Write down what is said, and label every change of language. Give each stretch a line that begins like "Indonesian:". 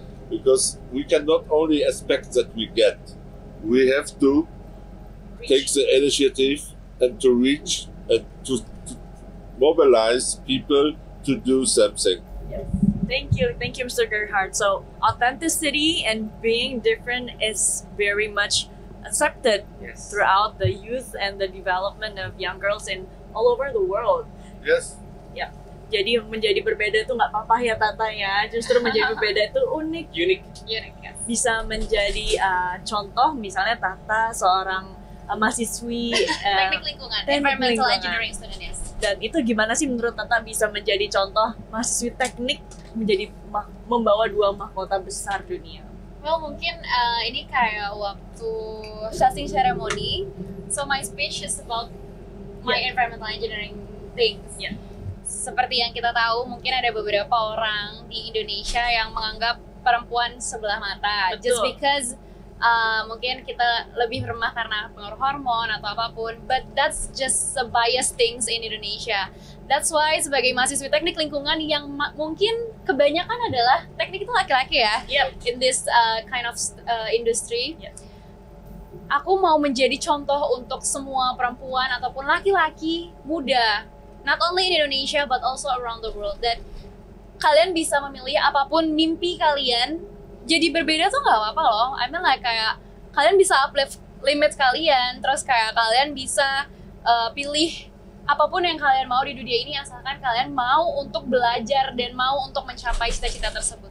English: Because we cannot only expect that we get, we have to take the initiative and to reach and to mobilize people to do something. Thank you, Mr. Gerhard. So authenticity and being different is very much accepted throughout the youth and the development of young girls in all over the world. Yes. Yeah.
Indonesian: Jadi menjadi berbeda itu nggak apa-apa ya Tata ya. Justru menjadi berbeda itu unik. Unik. Bisa menjadi contoh, misalnya Tata seorang mahasiswi Teknik lingkungan, teknik
English: environmental
Indonesian: lingkungan.
English: engineering student, yes.
Indonesian: Dan itu gimana sih menurut Tata bisa menjadi contoh mahasiswi teknik menjadi membawa 2 mahkota besar dunia? Well, mungkin ini kayak waktu casting ceremony.
English: So my speech is about my environmental engineering things. Yeah.
Indonesian: Seperti yang kita tahu, mungkin ada beberapa orang di Indonesia yang menganggap perempuan sebelah mata. Betul.
English: Just because
Indonesian: mungkin kita lebih remah karena pengaruh hormon atau apapun.
English: But that's just a biased things in Indonesia. That's why
Indonesian: sebagai mahasiswa teknik lingkungan yang mungkin kebanyakan adalah teknik itu laki-laki ya.
English: Yep. In this kind of industry. Yep.
Indonesian: Aku mau menjadi contoh untuk semua perempuan ataupun laki-laki muda,
English: not only in Indonesia but also around the world, that
Indonesian: kalian bisa memilih apapun mimpi kalian. Jadi berbeda tuh nggak apa-apa loh.
English: I mean like
Indonesian: kayak kalian bisa uplift limit kalian, terus kayak kalian bisa pilih apapun yang kalian mau di dunia ini, asalkan kalian mau untuk belajar dan mau untuk mencapai cita-cita tersebut.